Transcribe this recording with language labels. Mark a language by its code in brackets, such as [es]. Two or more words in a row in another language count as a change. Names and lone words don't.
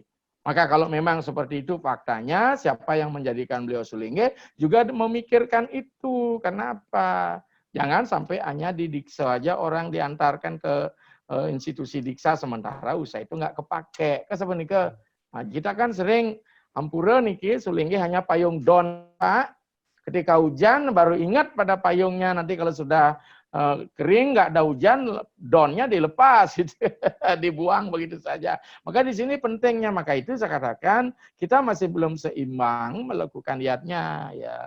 [id] Maka kalau memang seperti itu faktanya, siapa yang menjadikan beliau Sulingih juga memikirkan itu. Kenapa? Jangan sampai hanya di diksa aja orang diantarkan ke institusi diksa sementara usaha itu nggak kepake. Sebenarnya nah, kita kan sering [ban] ampura niki [id] Sulingih hanya payung don, Pak. Ketika hujan baru ingat pada payungnya, nanti kalau sudah kering nggak ada hujan, donnya dilepas, gitu. Dibuang begitu saja. Maka di sini pentingnya, maka itu saya katakan kita masih belum seimbang melakukan niatnya, ya.